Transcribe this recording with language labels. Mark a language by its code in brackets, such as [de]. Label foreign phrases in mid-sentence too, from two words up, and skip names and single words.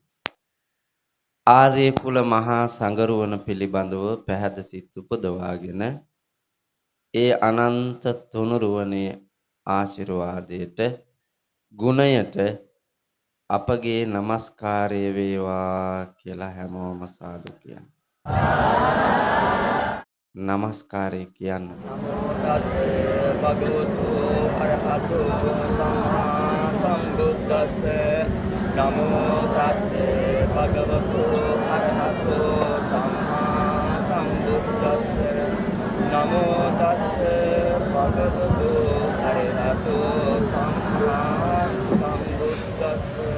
[si] ආර්ය කුල මහා සංගරුවන පිළිබඳව පැහැදිලි සිත් උපදවාගෙන ඒ අනන්ත තුනුරුවනේ ආශිර්වාදයට ගුණයට අපගේ নমස්කාරය වේවා කියලා හැමෝම සාදු කියන්න. নমස්කාරය කියන්න. [pi] නමෝ තස්සේ භගවතු අරහතෝ සම්මා සම්බුද්දස්සේ නමෝ තස්සේ භගවතු අරහතෝ සම්මා සම්බුද්දස්සේ නමෝ තස්සේ භගවතු අරහතෝ සම්මා සම්බුද්දස්සේ